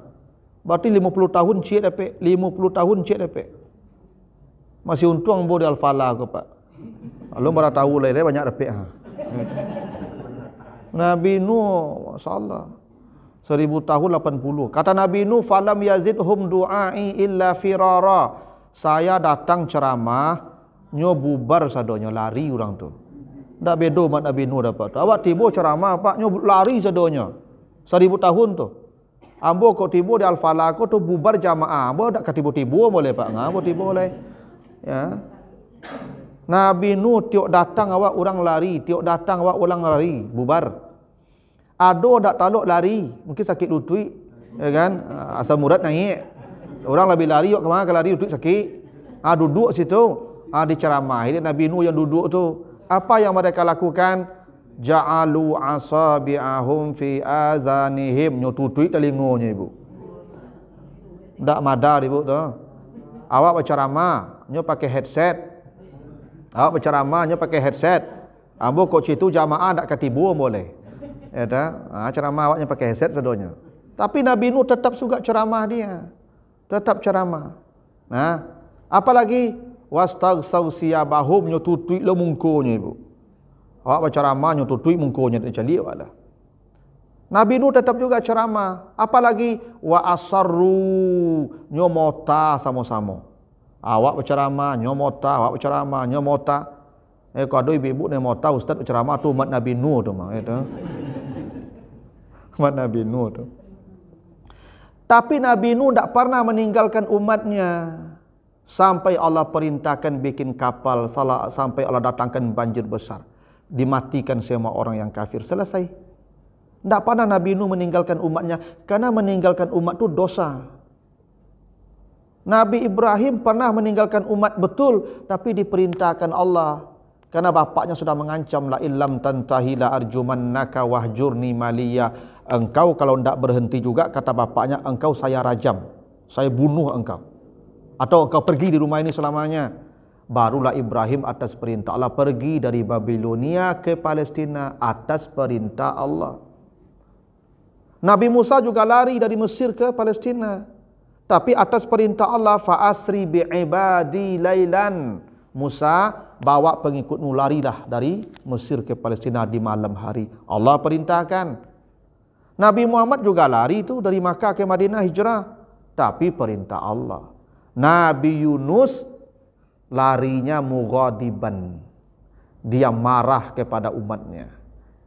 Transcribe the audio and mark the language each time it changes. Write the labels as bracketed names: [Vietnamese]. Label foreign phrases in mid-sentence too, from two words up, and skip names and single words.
[Minangkabau] Berarti 50 tahun cik dapat, 50 tahun cik dapat. Masih untung bo di Al-Falah ke Pak. Kalau bara tahu lah banyak dapat ha. Nabi Nuh, masyaallah. 1000 tahun 80. Kata Nabi Nuh, [Arabic] falam yazidhum du'ai illa firara. [Minangkabau] Saya datang ceramah, nyo bubar sadonya, lari orang tu. Tak beda mat Nabi Nuh dapat. Awak tiba ceramah Pak, nyo lari sadonya. 1000 tahun tu. Ambo kok tiba di Al-Falah tu bubar jamaah. Ambo tak ketiba-tiba boleh Pak. Ngabo tiba boleh. Ya. Nabi Nuh tiok datang awak orang lari, tiok datang awak orang lari, bubar. Ado dak taluk lari, mungkin sakit lutut, ya kan? Asal murad naik. [Indonesian] Orang lebih lari ke mana? [Minangkabau] Kalau lari duduk sakit. Duduk situ. Diceramah. [Indonesian] Ini Nabi Nuh yang duduk tu. Apa yang mereka lakukan? [Arabic] Ja'alu asabi'ahum fi azanihim. [Minangkabau] Nyo tutui telingonya Ibu. Tak madar Ibu tu. Awak berceramah, nyo pakai headset. Awak berceramah, nyo pakai headset. Ambo kok situ jamaah tak ketibu boleh. Ya dah. Ceramah awaknya pakai headset sedonya. Tapi Nabi Nuh tetap juga ceramah dia. Tetap ceramah. Nah, apalagi [Arabic] wastaghsaw siyabahum, [Minangkabau] nyo tutui lo mungkonya Ibu. Awak berceramah nyo tutui mungkonya tak cali awak. [Indonesian] Nabi Nuh tetap juga ceramah. [Minangkabau] Apalagi [Arabic] wa asarru, [Minangkabau] nyo mota sama-sama. Awak berceramah nyo mota, awak berceramah nyo mota. Kalau ada ibu-ibu ni mota ustaz berceramah tu umat Nabi Nuh tu mah itu. Umat Nabi Nuh tu. [Indonesian] Tapi Nabi Nuh tak pernah meninggalkan umatnya sampai Allah perintahkan bikin kapal, sampai Allah datangkan banjir besar, dimatikan semua orang yang kafir, selesai. Tak pernah Nabi Nuh meninggalkan umatnya, karena meninggalkan umat itu dosa. Nabi Ibrahim pernah meninggalkan umat betul, tapi diperintahkan Allah, karena bapaknya sudah mengancam, [Arabic] la illam tantahi la arjumannaka wahjurni maliya. [Indonesian] Engkau kalau tidak berhenti juga, kata bapaknya, engkau saya rajam, saya bunuh engkau, atau engkau pergi di rumah ini selamanya. Barulah Ibrahim atas perintah Allah pergi dari Babilonia ke Palestina atas perintah Allah. Nabi Musa juga lari dari Mesir ke Palestina, tapi atas perintah Allah, [Arabic] fa asri bi ibadi lailan. [Indonesian] Musa bawa pengikutmu larilah dari Mesir ke Palestina di malam hari. Allah perintahkan. Nabi Muhammad juga lari itu dari Makkah ke Madinah hijrah, tapi perintah Allah. Nabi Yunus larinya mughadiban, dia marah kepada umatnya.